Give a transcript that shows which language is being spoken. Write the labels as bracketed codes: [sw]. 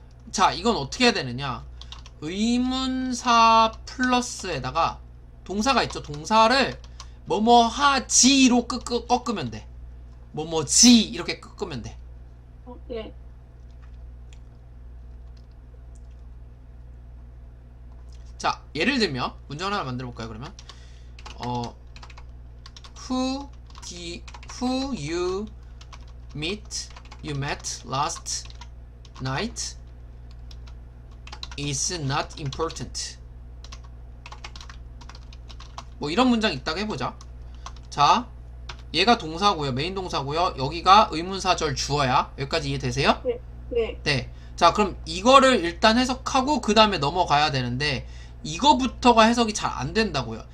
[ko] 자, 이건 어떻게 해야 되느냐. 의문사 플러스에다가 동사가 있죠. 동사를 뭐뭐 하지로 꺾으면 돼. 뭐뭐지 이렇게 꺾으면 돼. 네, 자, 예를 들면 문장 하나 만들어 볼까요? 그러면 [en] who you met last night is not important. [ko] 뭐 이런 문장 있다고 해보자. 자, 얘가 동사고요. 메인 동사고요. 여기가 의문사절 주어야. 여기까지 이해되세요? 네, 네. 자, 그럼 이거를 일단 해석하고 그 다음에 넘어가야 되는데, 이거부터가 해석이 잘 안 된다고요.